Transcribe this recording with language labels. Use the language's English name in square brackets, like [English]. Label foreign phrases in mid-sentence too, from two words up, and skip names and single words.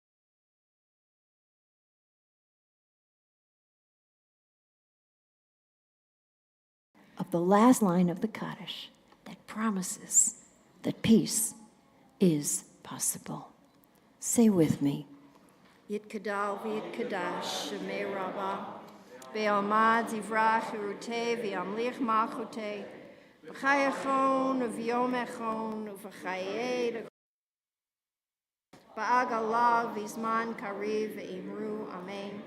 [English] of the last line of the Kaddish that promises that peace is possible. Say with me. [Aramaic] יתגדל ויתקדש שמה רבא בעלמא די ברא כרעותה וימליך מלכותה בחייכון וביומיכון ובחיי בעגלא ובזמן קריב ואמרו אמן.